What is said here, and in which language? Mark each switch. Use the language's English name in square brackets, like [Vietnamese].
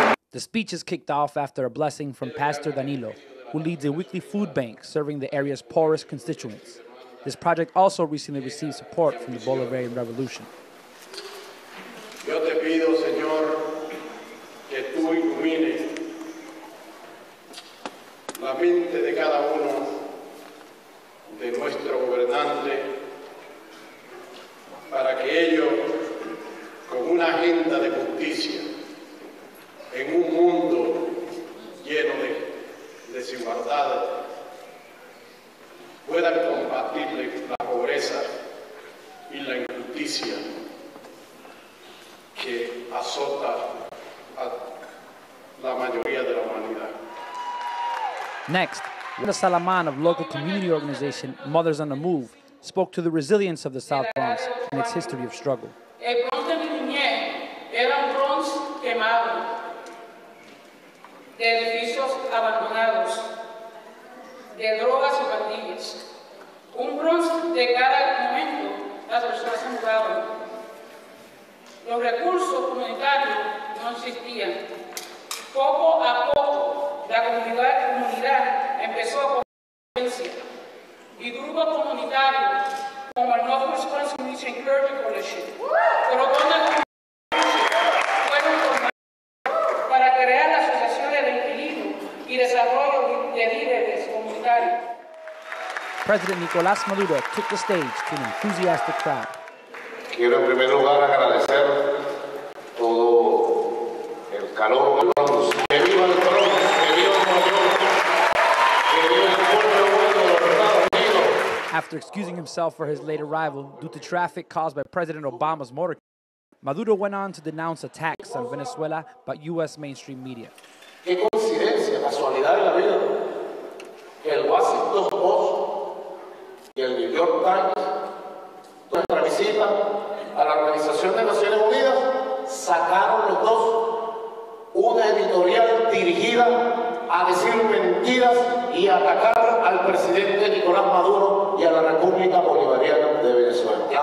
[English] The speeches kicked off after a blessing from Pastor Danilo, who leads a weekly food bank serving the area's poorest constituents. This project also recently received support from the Bolivarian Revolution. [Spanish] Yo te pido, Señor, que tú ilumines la mente de cada uno de nuestro gobernante para que ellos, con una agenda de justicia, en un mundo lleno de desigualdades, puedan combatir la pobreza y la injusticia que azota a la mayoría de la humanidad. [English] Next, Wanda Salaman of local community organization Mothers on the Move spoke to the resilience of the South Bronx and its history of struggle. [Spanish] El Bronx de mi niñez era un Bronx quemado, de edificios abandonados, de drogas y pandillas. Un Bronx de cada momento las personas se mudaban. Los recursos comunitarios no existían. Poco a poco, la comunidad empezó a coger conciencia y grupos comunitarios como el Northwest Wisconsin Clergy Coalition propone buenos formatos para crear asociaciones de inquilinos y desarrollo de líderes comunitarios. [English] President Nicolás Maduro took the stage to an enthusiastic crowd. [Spanish] Quiero en primer lugar agradecer todo el calor del Bronx. ¡Que viva el Bronx! ¡Que viva Nueva York! ¡Que viva el pueblo bueno de los Estados Unidos! [English] After excusing himself for his late arrival due to traffic caused by President Obama's motorcade, Maduro went on to denounce attacks on Venezuela by U.S. mainstream media. [Spanish] ¡Qué coincidencia, casualidad de la vida! Que el Washington Post y el New York Times, nuestra visita a la Organización de Naciones Unidas, sacaron los dos una editorial dirigida a decir mentiras y a atacar al presidente Nicolás Maduro y a la República Bolivariana de Venezuela.